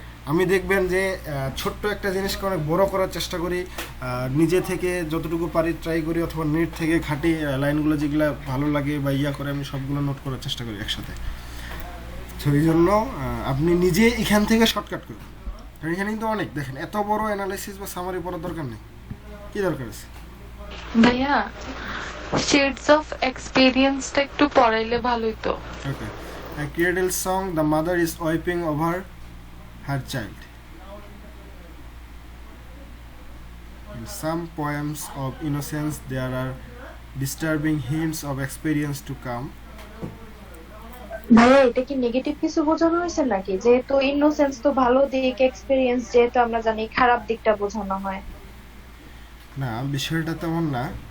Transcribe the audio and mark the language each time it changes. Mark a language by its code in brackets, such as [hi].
[bn] আমি দেখবেন যে ছোট্ট একটা জিনিসকে অনেক বড় করার চেষ্টা করি, নিজে থেকে যতটুকু পারি ট্রাই করি, অথবা নেট থেকে ঘাঁটি, লাইনগুলো যেগুলো ভালো লাগে বা করে আমি সবগুলো নোট করার চেষ্টা করি একসাথে। তো এই জন্য আপনি নিজে এখান থেকে শর্টকাট করবেন। কারণ এখানে কিন্তু অনেক, দেখেন এত বড় অ্যানালাইসিস বা সামারি পড়ার দরকার নেই। কি দরকার আছে ভাইয়া শেডস অফ এক্সপেরিয়েন্সটা একটু পড়াইলে ভালোই তো। [en] Okay, a cradle song, the mother is weeping over her child. In some poems of innocence there are disturbing hints of experience to come. [bn] ভাইয়া এটা কি নেগেটিভ কিছু বোঝানো হয়েছে নাকি? যেহেতু ইনোসেন্স তো ভালো দিক, এক্সপিরিয়েন্স যেহেতু আমরা জানি খারাপ দিকটা বোঝানো হয়। না, বিষয়টা তেমন না।